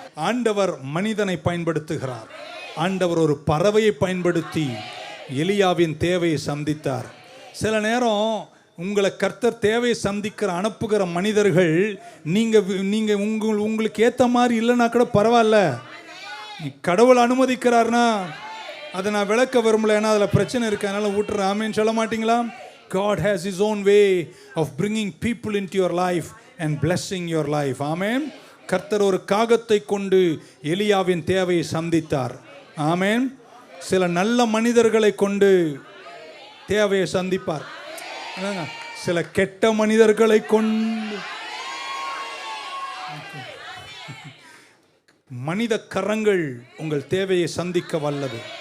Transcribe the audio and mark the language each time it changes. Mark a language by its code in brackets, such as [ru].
[ta] ஆண்டவர் மனிதனை பயன்படுத்துகிறார். ஆண்டவர் ஒரு பறவையை பயன்படுத்தி எலியாவின் தேவையை சந்தித்தார். சில நேரம் உங்களை கர்த்தர் தேவையை சந்திக்கிற அனுப்புகிற மனிதர்கள் நீங்கள் உங்களுக்கு ஏற்ற மாதிரி இல்லைன்னா கூட பரவாயில்ல, கடவுள் அனுமதிக்கிறார்னா அதை நான் விளக்க விரும்பல, ஏன்னா அதில் பிரச்சனை இருக்கு, அதனால விட்டுறேன். ஆமேன்னு சொல்ல மாட்டீங்களா? [en] God has his own way of bringing people into your life and blessing your life. [ta] ஆமென். கர்த்தர் ஒரு காகத்தை கொண்டு எலியாவின் தேவையை சந்தித்தார். ஆமென். சில நல்ல மனிதர்களை கொண்டு தேவையை சந்திப்பார். சில கெட்ட மனிதர்களை கொண்டு மனித கரங்கள் உங்கள் தேவையை சந்திக்க வல்லது.